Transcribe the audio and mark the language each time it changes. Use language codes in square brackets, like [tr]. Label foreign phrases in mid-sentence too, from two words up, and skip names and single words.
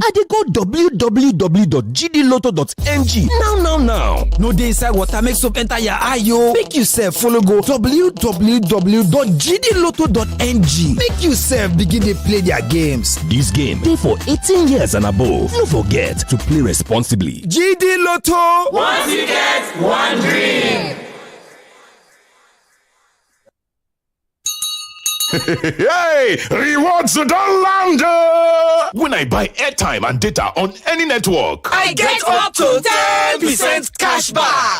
[pcm] I dey go www.gdlotto.ng now. No dey inside water, make soap enter your eye yo. Make you sef follow go www.gdlotto.ng. Make you sef begin dey play their games. This game dey for 18 years and above. No forget to play responsibly. GD Lotto. Once you get one dream. Hey, rewards don't land. When I buy airtime and data on any network, I get up to 10% cash back.